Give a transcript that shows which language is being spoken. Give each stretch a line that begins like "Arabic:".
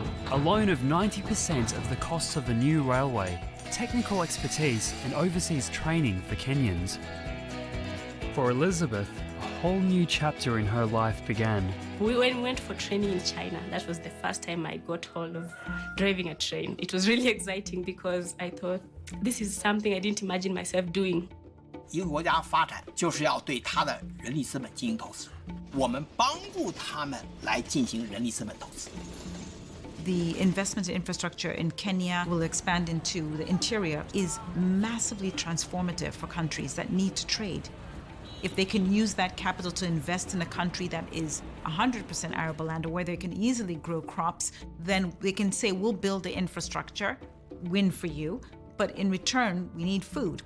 English: A loan of 90% of the cost of the new railway, technical expertise and overseas training for Kenyans. For Elizabeth, a whole new chapter in her life began. We went for training in China. That was the first time I got hold of driving a train. It was really exciting because I thought this is something I didn't imagine myself doing.
Chinese: 一个国家发展，就是要对它的人力资本进行投资。我们帮助他们来进行人力资本投资。
English: The investment in infrastructure in Kenya will expand into the interior is massively transformative for countries that need to trade. If they can use that capital to invest in a country that is 100% arable land or where they can easily grow crops, then they can say, we'll build the infrastructure, win for you, but in return, we need food.